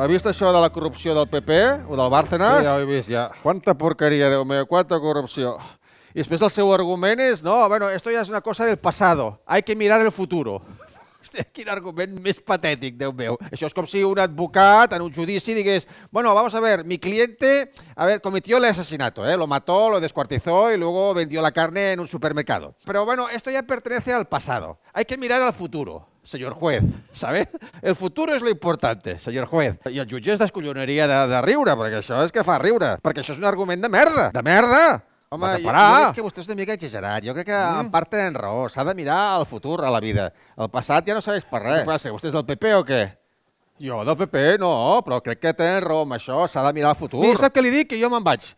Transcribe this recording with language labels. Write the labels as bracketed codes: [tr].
[ca] Ha vist això de la corrupció del PP o del Bárcenas? Sí, ja ho he vist, ja. Quanta porqueria, Déu meu, quanta corrupció. I després el seu argument és, no, [es] bueno, esto ya es una cosa del pasado, hay que mirar el futuro. [ca] Hòstia, quin argument més patètic, Déu meu. Això és com si un advocat en un judici digués, [es] bueno, vamos a ver, mi cliente, cometió el asesinato, lo mató, lo descuartizó y luego vendió la carne en un supermercado. Pero bueno, esto ya pertenece al pasado. Hay que mirar al futuro, señor juez, ¿sabe? El futuro es lo importante, señor juez. [ca] I el jutge es descollonaria de riure, perquè això és que fa riure, perquè això és un argument de merda. De merda! Home, jo és que vostè és una mica exagerat. Jo crec que en part tenen raó. S'ha de mirar al futur, a la vida. El passat ja no serveix per res. Què passa? Vostè és del PP o què? Jo del PP no, però crec que tenen raó amb això. S'ha de mirar al futur. Mira, sap què li dic? Que jo me'n vaig.